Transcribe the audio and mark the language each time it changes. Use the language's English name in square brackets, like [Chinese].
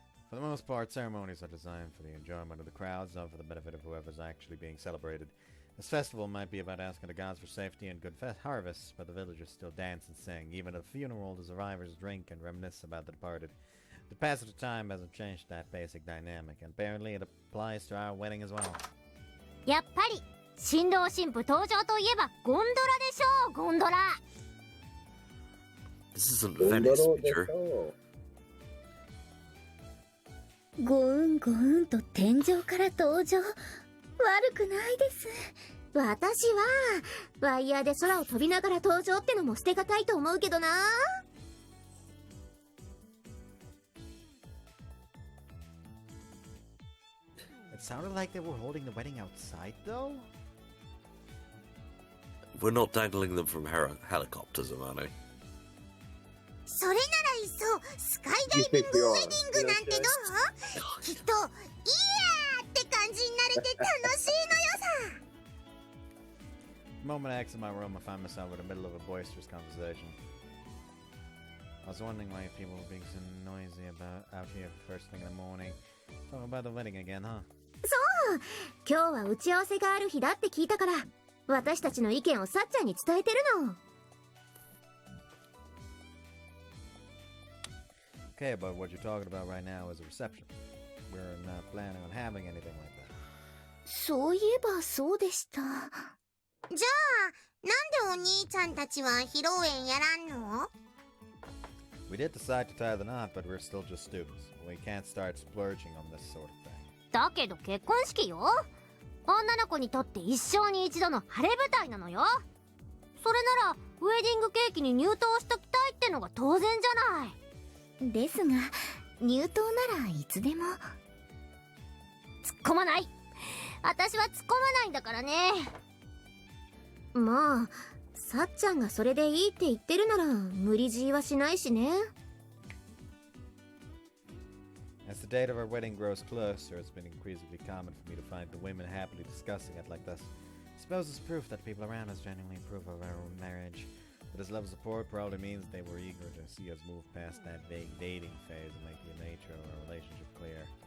[English] For the most part, ceremonies are designed for the enjoyment of the crowds, not for the benefit of whoever's actually being celebrated. This festival might be about asking the gods for safety and good harvests, but the villagers still dance and sing. Even at a funeral, the survivors drink and reminisce about the departed. The passage of time hasn't changed that basic dynamic, and apparently it applies to our wedding as well. [Japanese] やっぱり新郎新婦登場といえばゴンドラでしょう、ゴンドラ。 [English] This isn't Venice, Witcher. [Japanese] ゴウンゴウンと天井から登場。悪くないです。私はワイヤーで空を飛びながら登場ってのも捨てがたいと思うけどな。 [English] It sounded like they were holding the wedding outside, though? We're not dangling them from helicopters, Amano. [Japanese] それならいっそスカイダイビングウェディングなんてどう？きっとイヤーって感じになれて楽しいのよさ。 [English] The moment I exit my room, I find myself in the middle of a boisterous conversation. I was wondering why people were being so noisy out here first thing in the morning. Talking about the wedding again, huh? [Japanese] そう、今日は打ち合わせがある日だって聞いたから、私たちの意見をさっちゃんに伝えてるの。 [English] Okay, but what you're talking about right now is a reception. We're not planning on having anything like that. [Japanese] そういえばそうでした。じゃあなんでお兄ちゃんたちは披露宴やらんの？ [English] We did decide to tie the knot, but we're still just students. We can't start splurging on this sort of thing. [Japanese] だけど結婚式よ。女の子にとって一生に一度の晴れ舞台なのよ。それならウェディングケーキに入刀しときたいってのが当然じゃない。ですが、入刀ならいつでも。突っ込まない。私は突っ込まないんだからね。まあ、さっちゃんがそれでいいって言ってるなら無理強いはしないしね。 [English] As the date of our wedding grows closer, it's been increasingly common for me to find the women happily discussing it like this. I suppose it's proof that people around us genuinely approve of our own marriage. But this level of support probably means they were eager to see us move past that vague dating phase and make the nature of our relationship clear.